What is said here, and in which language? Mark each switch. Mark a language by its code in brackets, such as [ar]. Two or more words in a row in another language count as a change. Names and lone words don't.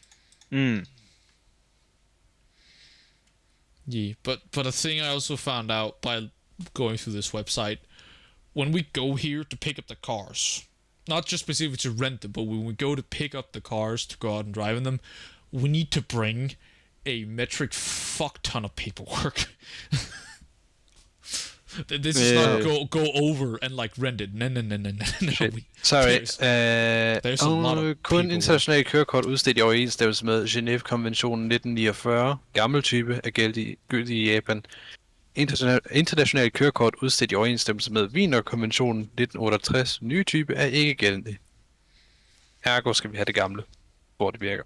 [en] Yeah, but a thing I also found out by going through this website, when we go here to pick up the cars, not just specifically to rent them, but when we go to pick up the cars to go out and drive in them, we need to bring a metric fuck ton of paperwork. This is not go over and like rent it. No. Sorry. There's a lot of [da] kun [en] paperwork. [da] internationale kørekort udstedt i overensstemmelse med Genève-konventionen 1949, gammel type, er gyldig i Japan. Internationale kørekort udstedt i overensstemmelse med Wienerkonventionen 1968 nye type er ikke gældende. Ergo skal vi have det gamle, hvor det virker.